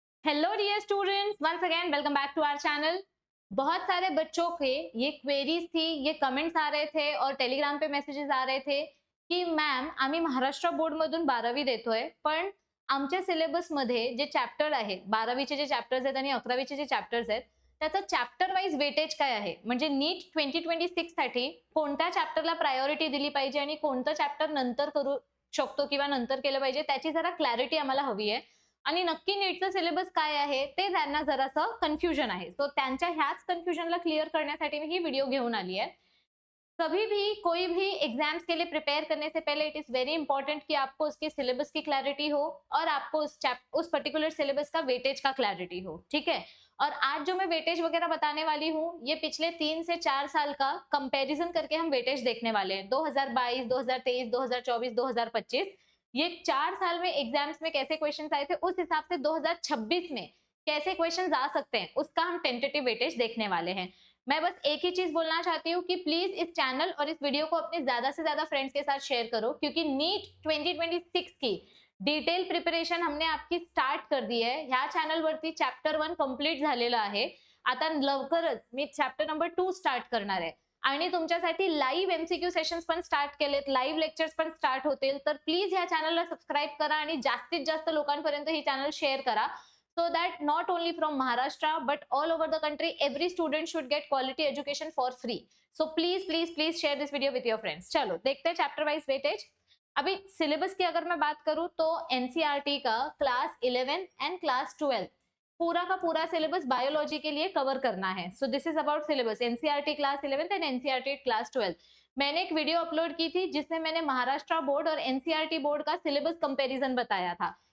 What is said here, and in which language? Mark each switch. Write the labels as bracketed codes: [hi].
[en] Hello dear students, once again welcome back to our channel. [hi] बहुत सारे बच्चों के ये क्वेरीज थी, ये कमेंट्स आ रहे थे और टेलिग्राम पे मैसेजेस आ रहे थे की [mr] मॅम आम्ही महाराष्ट्र बोर्ड मधून 12वी देतोय, पण आमच्या सिलेबस मध्ये जे चॅप्टर आहे 12वीचे जे चॅप्टर्स आहेत आणि 11वीचे जे चॅप्टर्स आहेत त्याचं चॅप्टर वाईज वेटेज काय आहे, म्हणजे नीट 2026 साठी कोणत्या चॅप्टरला प्रायोरिटी दिली पाहिजे आणि कोणतं चॅप्टर नंतर करू शकतो किंवा नंतर केलं पाहिजे त्याची जरा क्लॅरिटी आम्हाला हवी आहे। आणि नक्की नीटचं सिलेबस काय आहे ते त्यांना जरासं कन्फ्युजन आहे, सो त्यांच्या ह्याच कन्फ्युजनला क्लिअर करण्यासाठी मी ही वीडियो घेऊन आली है। [hi] कभी भी कोई भी एग्जाम्स के लिए प्रिपेयर करने से पहले [en] it is very important [hi] कि आपको उसके सिलेबस की क्लैरिटी हो और आपको उस पर्टिकुलर सिलेबस का वेटेज का क्लैरिटी हो, ठीक है। और आज जो मैं वेटेज वगैरह बताने वाली हूँ ये पिछले 3 से 4 साल का कंपैरिजन करके हम वेटेज देखने वाले हैं। 2022, 2023, 2024, 2025 ये 4 साल में एग्जाम्स में कैसे क्वेश्चंस आए थे, उस हिसाब से 2026 में कैसे क्वेश्चंस आ सकते हैं उसका हम टेंटेटिव वेटेज देखने वाले हैं। मैं बस एक ही चीज बोलना चाहती हूँ कि प्लीज इस चैनल और इस वीडियो को अपने ज्यादा से ज्यादा फ्रेंड्स के साथ शेयर करो, क्योंकि नीट 2026 की डिटेल प्रिपरेशन हमने आपकी स्टार्ट कर दी है। [mr] ह्या चॅनलवरती चॅप्टर 1 कंप्लीट झालेला आहे। आता लवकरच मी चॅप्टर नंबर 2 स्टार्ट करणार आहे आणि तुमच्यासाठी लाईव्ह एमसीक्यू सेशन्स पण स्टार्ट केलेत, लाईव्ह लेक्चर्स पण स्टार्ट होतील। तर प्लीज ह्या चॅनलला सबस्क्राईब करा आणि जास्तीत जास्त लोकांपर्यंत ही चॅनल शेअर करा, [en] so that not only from Maharashtra but all over the country every student should get quality education for free. So please share this video with your friends। [hi] चलो देखते हैं चैप्टर वाइज वेटेज। अभी syllabus की अगर मैं बात करूं तो एनसीईआरटी का क्लास 11 एंड क्लास 12 पूरा का पूरा सिलेबस बायोलॉजी के लिए कवर करना है। [en] So this is about syllabus NCERT class 11 and NCERT class 12। [hi] मैंने एक वीडियो अपलोड की थी जिसमें मैंने महाराष्ट्र बोर्ड और एनसीईआरटी बोर्ड का सिलेबस कंपैरिजन बताया था।